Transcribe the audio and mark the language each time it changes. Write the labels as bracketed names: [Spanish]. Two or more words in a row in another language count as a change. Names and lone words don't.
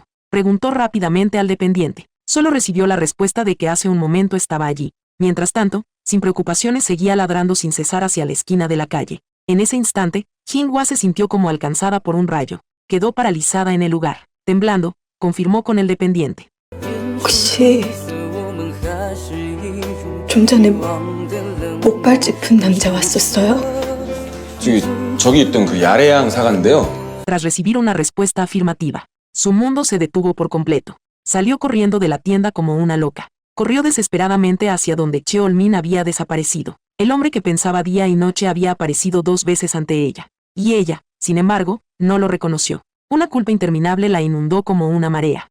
[Spanish] Preguntó rápidamente al dependiente. Solo recibió la respuesta de que hace un momento estaba allí. Mientras tanto, sin preocupaciones seguía ladrando sin cesar hacia la esquina de la calle. En ese instante, Hing-hwa se sintió como alcanzada por un rayo. Quedó paralizada en el lugar. Temblando, confirmó con el dependiente. [Korean] 혹시 좀 전에 목발 짚은 남자 왔었어요? 저기 있던 그 야레양 사과인데요. [Spanish] Tras recibir una respuesta afirmativa, su mundo se detuvo por completo. Salió corriendo de la tienda como una loca. Corrió desesperadamente hacia donde Cheol-min había desaparecido. El hombre que pensaba día y noche había aparecido 2 veces ante ella. Y ella, sin embargo, no lo reconoció. Una culpa interminable la inundó como una marea.